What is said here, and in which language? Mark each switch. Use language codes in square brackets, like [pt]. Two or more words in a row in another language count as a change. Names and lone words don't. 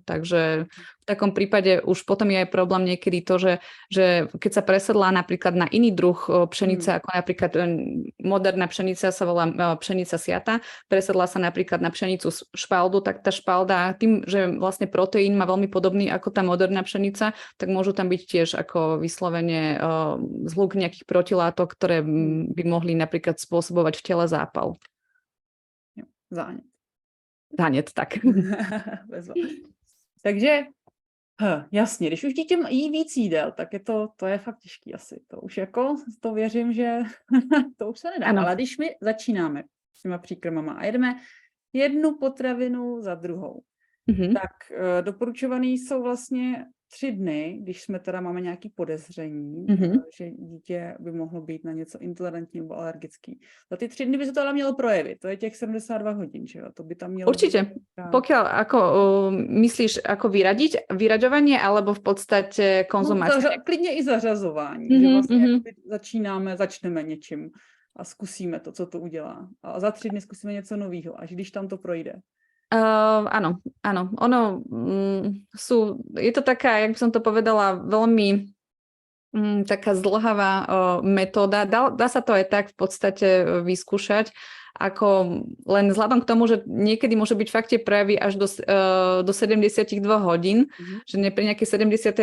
[sk] Takže v takom prípade už potom je aj problém niekedy to, že keď sa presedlá napríklad na iný druh pšenice, ako napríklad moderná pšenica sa volá pšenica siata, presedlá sa napríklad na pšenicu špaldu, tak tá špalda tým, že vlastne proteín má veľmi podobný ako tá moderná pšenica, tak môžu tam byť tiež ako vyslovene zhluk nejakých protilátok, ktoré by mohli napríklad spôsobovať v tele zápal. [cs] Zánět. Zánět, tak. Takže jasně, když už dítě jí víc jídel, tak to je fakt těžký asi. To už jako, to věřím, že to už se nedá. Ano. Ale když my začínáme s těma příkrmama a jedeme jednu potravinu za druhou, tak doporučovaný jsou vlastně 3 dny, když jsme teda máme nějaké podezření, že dítě by mohlo být na něco intolerantní nebo alergický. Za ty 3 dny by se to ale mělo projevit. To je těch 72 hodin, že jo? To by tam mělo [sk] Určite. [cs] Být... [sk] Pokiaľ ako myslíš, ako vyraďovanie, alebo v podstate konzumácie? [cs] No, klidně i zařazování, že vlastně začneme něčím a zkusíme to, co to udělá. A za 3 dny zkusíme něco nového, až když tam to projde. [sk] Áno. Ono je to taká, jak by som to povedala, veľmi taká zdĺhavá metóda. Dá sa to aj tak v podstate vyskúšať, ako len vzhľadom k tomu, že niekedy môže byť fakt tie prejavy až do 72 hodín, že pri nejakej 70.